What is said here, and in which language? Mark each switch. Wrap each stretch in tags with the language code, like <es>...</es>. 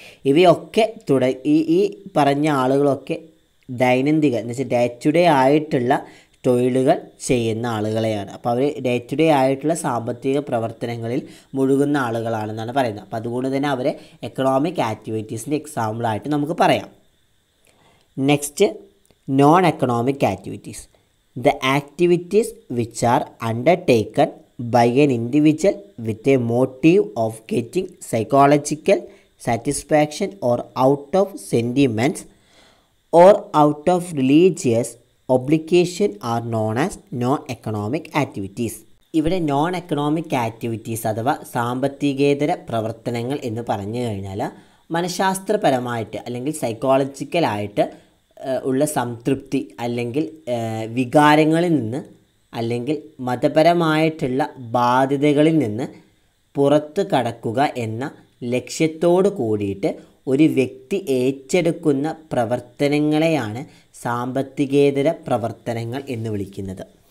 <ml>ഇവയൊക്കെ ഈ പറഞ്ഞ ആളുകളൊക്കെ ദൈനംദിന എന്ന് വെച്ചാൽ ഡേ ടു ഡേ ആയിട്ടുള്ള തൊഴിലുകൾ ചെയ്യുന്ന ആളുകളെയാണ്. അപ്പോൾ അവർ ഡേ ടു ഡേ ആയിട്ടുള്ള സാമ്പത്തിക പ്രവർത്തനങ്ങളിൽ മുഴുകുന്ന ആളുകളാണെന്നാണ് പറയുന്നത്. അപ്പോൾ അതുകൊണ്ട് തന്നെ അവരെ എക്കണോമിക് ആക്ടിവിറ്റീസിൻ്റെ എക്സാമ്പിളായിട്ട് നമുക്ക് പറയാം. Next, non economic activities.</ml> <en>The activities which are undertaken by an individual with a motive of getting psychological satisfaction or out of sentiments or out of religious obligation are known as non-economic activities.</en> <ml>ഇവിടെ non economic activities അഥവാ സാമ്പത്തികേതര പ്രവർത്തനങ്ങൾ എന്ന് പറഞ്ഞു കഴിഞ്ഞാൽ മനഃശാസ്ത്രപരമായിട്ട് അല്ലെങ്കിൽ സൈക്കോളജിക്കലായിട്ട് ഉള്ള സംതൃപ്തി അല്ലെങ്കിൽ വികാരങ്ങളിൽ നിന്ന് അല്ലെങ്കിൽ മതപരമായിട്ടുള്ള ബാധ്യതകളിൽ നിന്ന് പുറത്തു കടക്കുക എന്ന ലക്ഷ്യത്തോട് കൂടിയിട്ട് ഒരു വ്യക്തി ഏറ്റെടുക്കുന്ന പ്രവർത്തനങ്ങളെയാണ് സാമ്പത്തികേതര പ്രവർത്തനങ്ങൾ എന്ന് വിളിക്കുന്നത്.</ml>